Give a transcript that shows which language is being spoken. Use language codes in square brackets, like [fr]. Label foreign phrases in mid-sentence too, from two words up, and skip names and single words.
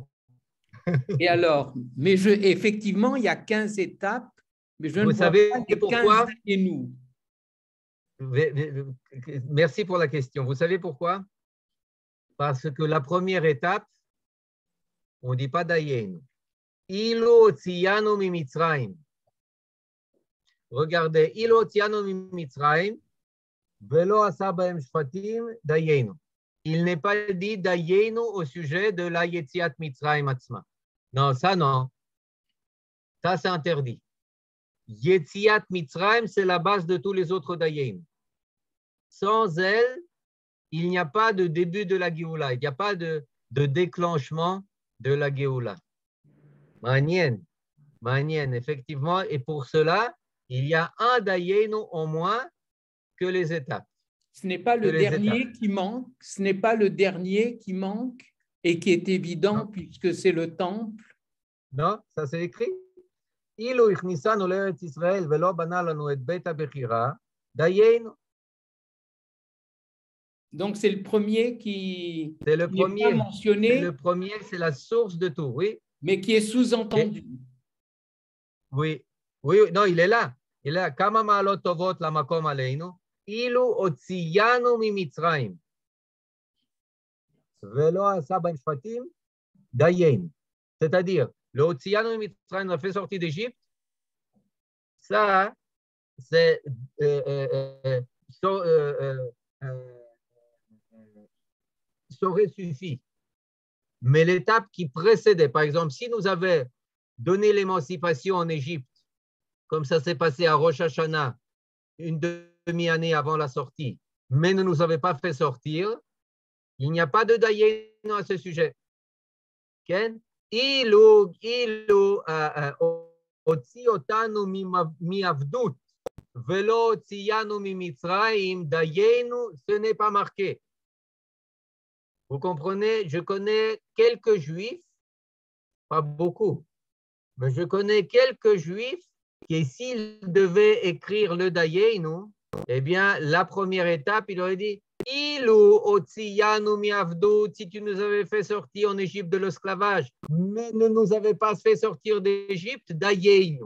[fr] Et alors, mais effectivement, il y a 15 étapes, mais je ne vois pas les 15 Dayenu. Merci pour la question. Vous savez pourquoi? Parce que la première étape, on ne dit pas Dayenu. [he] אילו הוציאנו ממצרים. Regardez, אילו הוציאנו ממצרים, ולא עשה בהם שפטים דיינו. [fr] Il n'est pas dit Dayenu au sujet de la [he] יציאת מצרים עצמה. [fr] Non, ça non. Ça, c'est interdit. [he] יציאת מצרים, [fr] c'est la base de tous les autres Dayenu. Sans elle, il n'y a pas de début de la Géoula, il n'y a pas de déclenchement de la Géoula. Manien, effectivement, et pour cela, il y a un Dayenu en moins que les étapes. Ce n'est pas le dernier qui manque, ce n'est pas le dernier qui manque et qui est évident puisque c'est le temple. Non, ça c'est écrit. [he] אילו הכניסנו לארץ ישראל ולא בנה לנו את בית הבחירה דיינו. [fr] Donc, c'est le premier qui n'est pas mentionné. C'est le premier, c'est la source de tout, oui. Mais qui est sous-entendu. Oui, non, il est là. Il est là. [he] כמה מעלות טובות למקום עלינו, אילו הוציאנו ממצרים. ולא עשה בן שפטים דיין. [fr] C'est-à-dire, le [he] הוציאנו ממצרים [fr] a fait sortir d'Égypte. Ça, c'est ça aurait suffi. Mais l'étape qui précédait, par exemple, si nous avions donné l'émancipation en Égypte, comme ça s'est passé à Rosh Hashanah, une demi-année avant la sortie, mais ne nous avait pas fait sortir, il n'y a pas de Dayenu à ce sujet. [he] כן? אילו הוציא אותנו מעבדות ולא הוציאנו ממצרים דיינו, [fr] ce n'est pas marqué. Vous comprenez, je connais quelques juifs, pas beaucoup, mais je connais quelques juifs qui, s'ils devaient écrire le Dayenu, eh bien, la première étape, il aurait dit [he] אילו הוציאנו מעבדות, [fr] si tu nous avais fait sortir en Égypte de l'esclavage, mais ne nous avais pas fait sortir d'Égypte, Dayenu.